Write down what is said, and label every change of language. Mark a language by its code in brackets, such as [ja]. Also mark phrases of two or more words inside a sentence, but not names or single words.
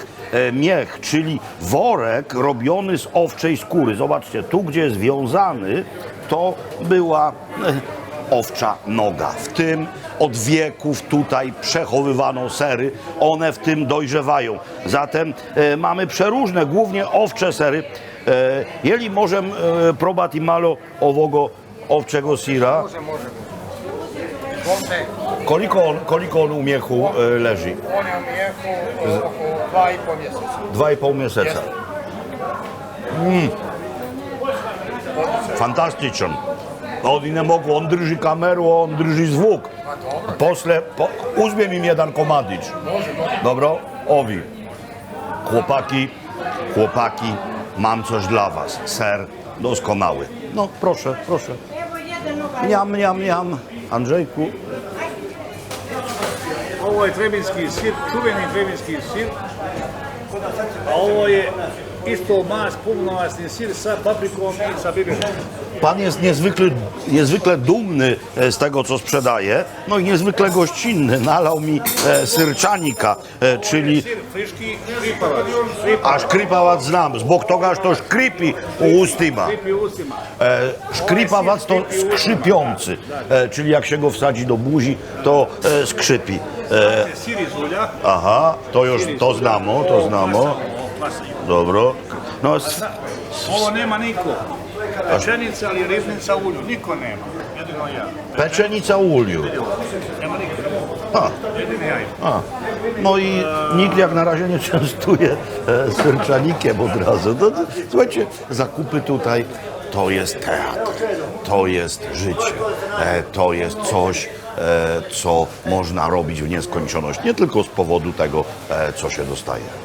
[pl] Miech, czyli worek robiony z owczej skóry. Zobaczcie, tu gdzie jest wiązany, to była owcza noga. W tym od wieków tutaj przechowywano sery, one w tym dojrzewają. Zatem mamy przeróżne, głównie owcze sery. [sr] Jeli możem probati malo ovogo ovčego sira? Koliko on u mjehu leži? On je u mjehu oko 2,5 mjeseca. 2,5 mjeseca. Fantastičan. Oni ne mogu, on drži kameru, on drži zvuk. Posle, uzmem im jedan komadić. Dobro, ovi. [pl] Chłopaki, mam coś dla was. Ser doskonały. No, proszę. Njam. Andrzejku. [sr] Ovo je trebinski sir, čuveni trebinski sir. A ovo je isto mas, punomasni sir sa paprikom i sa bibinom. [pl] Pan jest niezwykle dumny z tego, co sprzedaje, no i niezwykle gościnny. Nalał mi syrczanika, czyli [sr] Sir friški, škripavac. a škripavac znam, zbog toga što škripi u ustima. Škripi u ustima. [pl] Škripavac to skrzypiący, czyli jak się go wsadzi do buzi, to skrzypi. [sr] Sir iz ulja. Aha, to znamo. Klasanje. Dobro. No, Ovo nema niko. Pečenica ali ribnica u ulju. Niko nema. Jedino ja. peczenica u ulju. Nema niko. A. Jedino ja. [pl] A, no i nikt jak na razie nie częstuje syrczanikiem od razu. Słuchajcie, zakupy tutaj to jest teatr, to jest życie, to jest coś, co można robić w nieskończoność, nie tylko z powodu tego, co się dostaje.